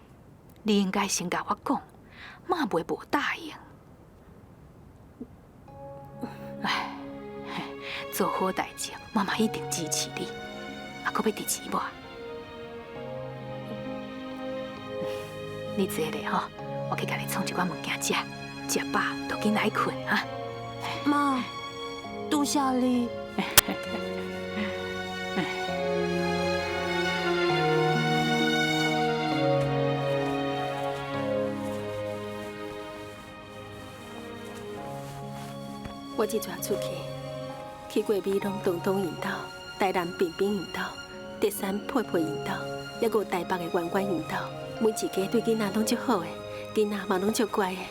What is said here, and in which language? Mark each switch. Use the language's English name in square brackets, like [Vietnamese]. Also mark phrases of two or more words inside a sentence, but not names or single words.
[Min Nan Chinese] 你应该先甲我讲，妈袂无答应。哎，做好代志，妈妈一定支持你。啊，搁要支持我？你坐咧吼，我去甲你创一寡物件食，食饱就紧来困啊。妈，多谢你。我一转出去过美浓东东引导，台南平平引导，德山佩佩引导，还有台北的圆圆引导，每一家对囡仔拢足好的，囡仔嘛拢足乖的。